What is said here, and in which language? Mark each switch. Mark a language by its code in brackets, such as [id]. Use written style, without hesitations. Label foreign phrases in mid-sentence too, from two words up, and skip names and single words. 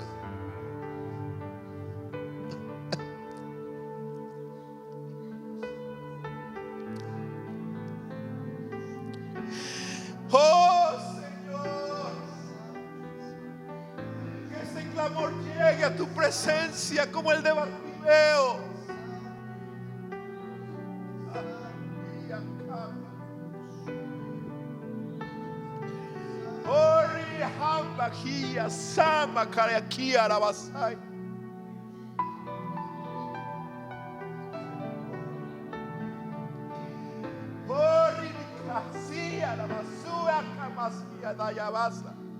[es] Oh Señor, que ese clamor llegue a tu presencia como el de Bartimeo. Magia sama karakia arabasai. Ori kasia arabasua kamasia dayabasa.